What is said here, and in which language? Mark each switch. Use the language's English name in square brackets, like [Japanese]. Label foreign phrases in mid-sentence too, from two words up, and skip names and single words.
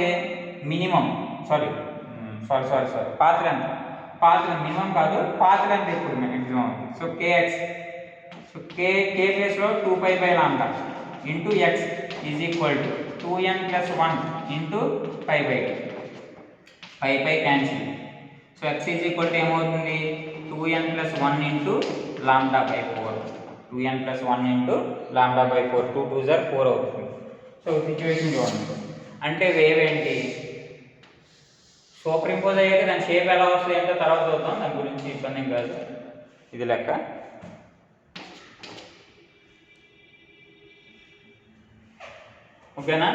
[English] minimum path length minimum [Telugu] కాదు, [English] path length [Telugu] ఎప్పుడు మ్యాక్సిమం అవుతుంది? [English] so kx. so k ప్లేస్లో 2π/λ × x is equal to 2n + 1 × π/2. π cancel. so x is equal to ఏమవుతుంది? 2n + 1 × λ/4. 2n + 1 × λ/4. 2 2s are 4 అవుతుంది. so situation [Telugu] చూడండి. అంటే వేవ్ ఏంటి? [English] super impose [Telugu] అయ్యాక దాని షేప్ ఎలా వస్తుంది అంటే తర్వాత చూద్దాం, దాని గురించి ఇబ్బంది ఏం కాదు. ఇది లెక్క. ఓకేనా?